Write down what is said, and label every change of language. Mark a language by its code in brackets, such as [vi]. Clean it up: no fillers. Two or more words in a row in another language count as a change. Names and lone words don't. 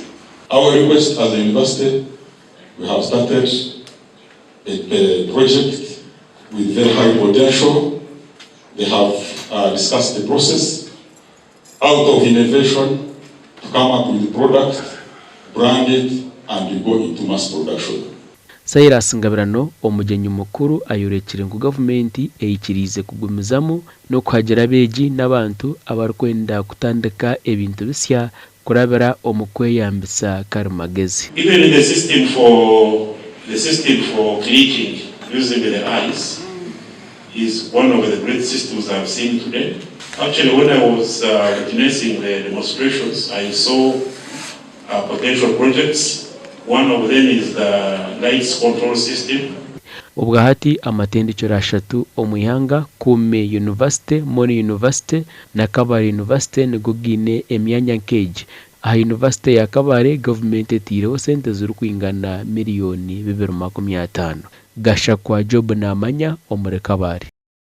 [en] Our request as a university, we have started a project with very high potential. They have discussed the process out of innovation to come up with the product, brand it, and go into mass production. [nyn] Cyrus Ngabirano omugenyi mukuru ayorekire ngo Gavumenti eyikirize kugumizamu no kuhagira beegi n'abantu abarikwenda kutandika ebintu bisya kurabira omukweyambisa karimagyezi. [en] Even in the system for clicking using the eyes is one of the great systems I've seen today. Actually, when I was witnessing the demonstrations, I saw potential projects. One of them is the lights control system. [nyn] Ubwo hati amatendekero ashatu omuyanga Kume University, Moni University na Kabale University nigo gine emyanya nkeji. Aha University ya Kabale Gavumenti etireho sente ziri kwingana miliyoni 250. Gashakwa Job n'amanya omuri Kabale.